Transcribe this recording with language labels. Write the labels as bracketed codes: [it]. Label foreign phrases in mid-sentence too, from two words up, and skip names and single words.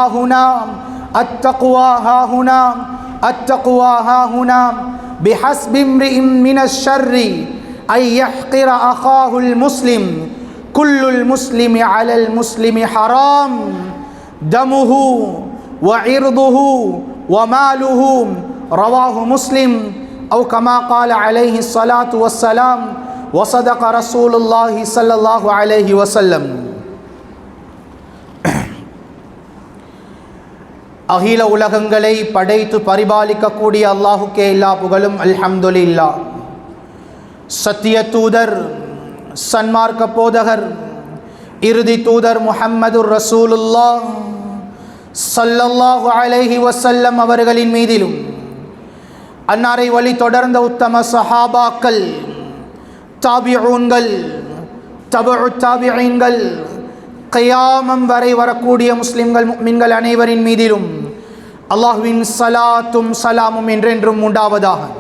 [ar] ها هنا بحسب امرئ من الشر أن يحقر أخاه المسلم كل المسلم على المسلم حرام دمه وعرضه وماله رواه مسلم أو كما قال عليه الصلاة والسلام وصدق رسول الله صلى الله عليه وسلم. [ta] அகில உலகங்களை படைத்து பரிபாலிக்கக்கூடிய அல்லாஹுக்கே எல்லா புகழும். அல்ஹம்துலில்லாஹ். சத்திய தூதர், சன்மார்க்க போதகர், இறுதி தூதர் [ar] محمد رسول الله صلى الله عليه وسلم [ta] அவர்களின் மீதிலும் அன்னாரை வழி தொடர்ந்த உத்தம சஹாபாக்கள், தாபிஊன்கள், தபஉ தாபிஈன்கள், கியாமம் வரை வரக்கூடிய முஸ்லிம்கள் முஃமின்கள் அனைவரின் மீதிலும் அல்லாஹ்வின் ஸலாத்தும் ஸலாமும் என்றென்றும் உண்டாவதாக.